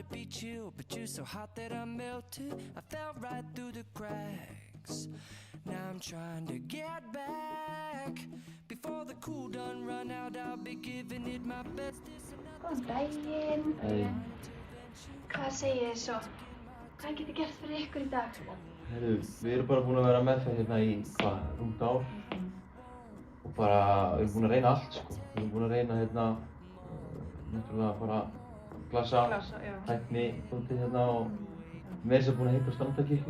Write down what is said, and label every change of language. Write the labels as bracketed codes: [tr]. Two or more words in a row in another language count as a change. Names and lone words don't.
[en] chill, but you're so hot that I melted. I fell right through the cracks. Now I'm trying to get back. Before the cool done run out, I'll be giving it my best. [is] Góðan daginn. Hvað segið þið svo? Hvað get ég gert fyrir ykkur í dag? Heyrðu, við erum bara búin að vera meðferð hérna í, rúmt ár. Og bara, við erum búin að reyna allt, sko. Við erum búin að reyna hérna, náttúrulega bara glasa, tækni, dótið hérna og við erum búin að heita Strandakirkju.